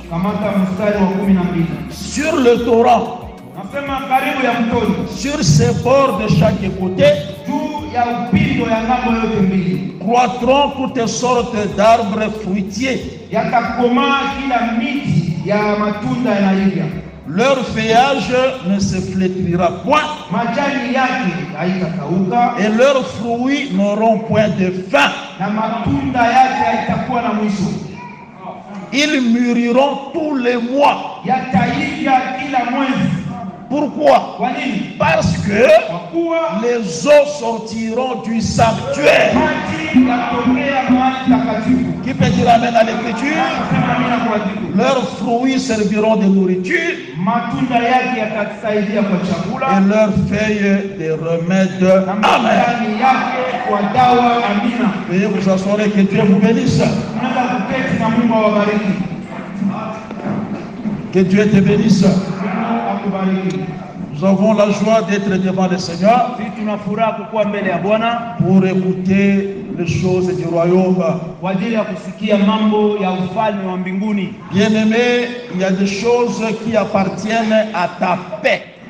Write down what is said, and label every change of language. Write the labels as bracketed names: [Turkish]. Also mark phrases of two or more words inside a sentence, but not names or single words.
[French] Sur le torrent, sur ses bords de chaque côté, croîtront toutes sortes d'arbres fruitiers. Leur feuillage ne se flétrira point. [Swahili] Majani yake haitakauka. [French] Et leurs fruits n'auront point de fin. [Swahili] Na matunda yake haitakuwa na mwisho. [French] Ils mûriront tous les mois. [Swahili] Yataivya kila mwezi. [French] Pourquoi? [Swahili] Kwa nini? [French] Parce que les eaux sortiront du sanctuaire. [Swahili] Maji yatokea mahali takatifu. [French] Qui peut dire amen à l'écriture? Leurs fruits serviront de nourriture. [Swahili] Matunda yake yatatusaidia kwa chakula. [French] Et leurs feuilles de remède. Amen. [Swahili] Majani yake kwa dawa. Amina. [French] Veuillez vous asseoir et que Dieu vous bénisse. [Swahili] Tunaweza kuketi na Mungu awabariki. [French] Que Dieu te bénisse. Nous avons la joie d'être devant le Seigneur pour écouter les choses du royaume. Bien-aimé, il y a des choses qui appartiennent à ta paix.